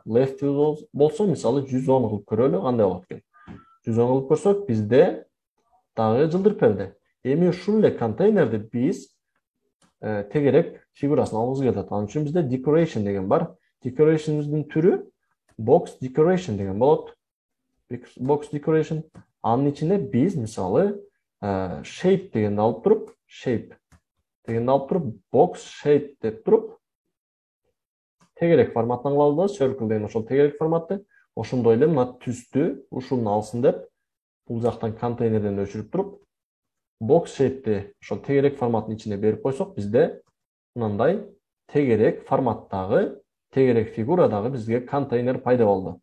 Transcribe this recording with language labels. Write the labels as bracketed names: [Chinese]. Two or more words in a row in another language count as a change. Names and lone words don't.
[Kyrgyz] Left болсо мисалы 110 кылып көрөлү, кандай болот экен. 110 кылып көрсөк, бизде дагы жылдырып берди. Эми ушул эле контейнерди биз тегерек фигурасын алыбыз келет. Анын үчүн бизде decoration деген бар. Decoration'ыбыздын түрү [English] box decoration [Kyrgyz] деген болот. [English] Box decoration. [Kyrgyz] Анын ичинде биз мисалы shape дегенди алып туруп, [English] box shape [Kyrgyz] деп туруп, тегерек форматтан кылабыз, circle деген ошол тегерек форматты. Ошондой эле мына түстү ушуну алсын деп, бул жактан контейнерден өчүрүп туруп, [English] box shape'ти [Kyrgyz] ошол тегерек форматтын ичине берип койсок, бизде мындай тегерек форматтагы, тегерек фигурадагы бизге контейнер пайда болду.